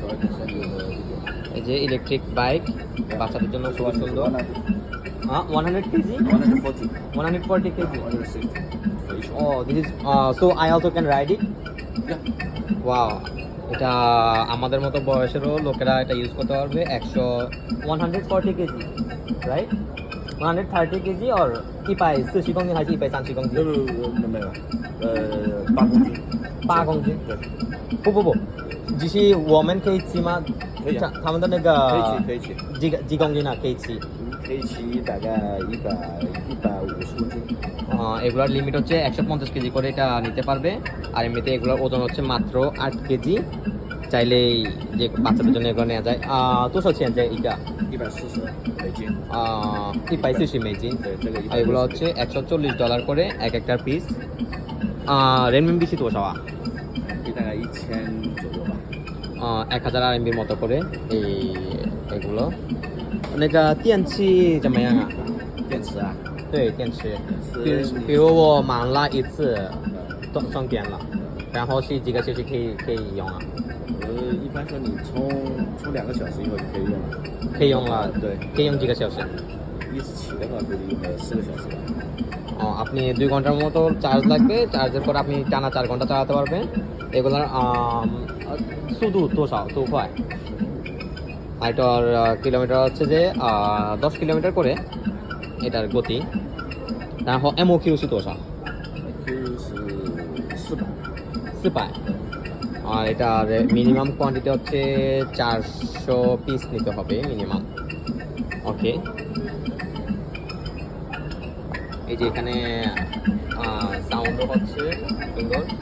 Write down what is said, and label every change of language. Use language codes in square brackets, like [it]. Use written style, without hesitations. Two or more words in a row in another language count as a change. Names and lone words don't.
[bn] এই যে ইলেকট্রিক বাইক বাচ্চাদের জন্য খুব সুন্দর। 100 কেজি, 140 কেজি। [en] Oh, this is so I also can ride it. [bn] Wow, এটা আমাদের মতো বয়সেরও লোকেরা এটা ইউজ করতে পারবে। 140 কেজি, রাইট? 130 কেজি or [zh] 140 公斤还是130公斤？没有，8公斤。 8公斤。不，只是我们可以骑吗？可以啊，他们的那个可以骑。几公斤啊？可以骑？可以骑大概150公斤。 [bn] এগুলোর লিমিট হচ্ছে 150 কেজি করে এটা নিতে পারবে। আর এমনিতে এগুলোর ওজন হচ্ছে মাত্র 8 কেজি। চাইলেই যে বাচ্চাদের জন্য এগুলো নেওয়া যায়। [zh] 多少钱这一个 140美金。 140美金。对，这个 [bn] আর এগুলো হচ্ছে $140 করে এক একটা পিস। [zh] 人民币是多少啊？大概1000左右吧。 [bn] 1000 RMB মতো করে এগুলো। [zh] 那个电器怎么样啊？电池啊，对，电池。比如我满了一次充电了，然后是几个小时可以用啊？一般说你充2个小时以后就可以用了。可以用了，对，可以用几个小时？一直骑的话估计用个4个小时吧。 [bn] আপনি 2 ঘন্টার মতো চার্জ লাগবে। চার্জের পর আপনি টানা 4 ঘন্টা চালাতে পারবেন। এগুলোর শুধু তো快。আর এটার কিলোমিটার হচ্ছে যে 10 কিলোমিটার করে এটার গতি। [zh] 然后 MOQ 是多少？ Q 是400。 [bn] 400। আর এটার [en] minimum quantity [bn] হচ্ছে 400 পিস নিতে হবে মিনিমাম। ওকে, এই যে এখানে সাউন্ডও হচ্ছে সুন্দর।